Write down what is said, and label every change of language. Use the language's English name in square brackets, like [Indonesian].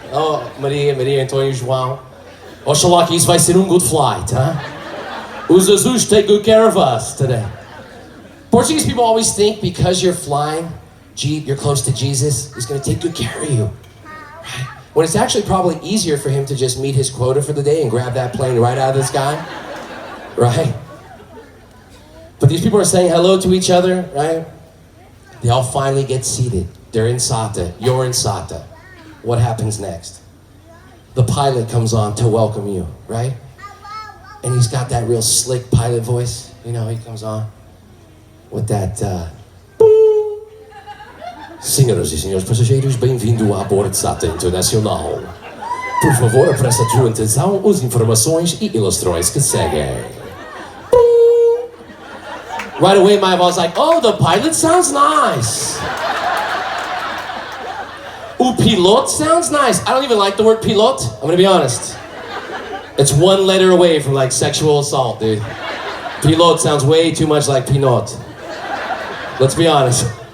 [Portuguese] Oh, Maria, Maria, Antônio, João. Oxalá que isso vai ser [English] good flight, huh? [Portuguese] Os azuis [English] take good care of us today. Portuguese people always think because you're flying, you're close to Jesus, he's going to take good care of you. Right? When it's actually probably easier for him to just meet his quota for the day and grab that plane right out of the sky, right? But these people are saying hello to each other, right? They all finally get seated. They're in SATA. You're in SATA. What happens next? The pilot comes on to welcome you, right? And he's got that real slick pilot voice. You know, he comes on with that, [Portuguese] Senhoras e senhores passageiros, bem-vindo a bordo SATA Internacional. Por favor, preste a sua atenção às informações e ilustrações que seguem. [English] Right away, my boss was like, oh, the pilot sounds nice. Ooh, pilot sounds nice. I don't even like the word pilot. I'm gonna be honest. It's 1 letter away from like sexual assault, dude. Pilot sounds way too much like pinot. Let's be honest.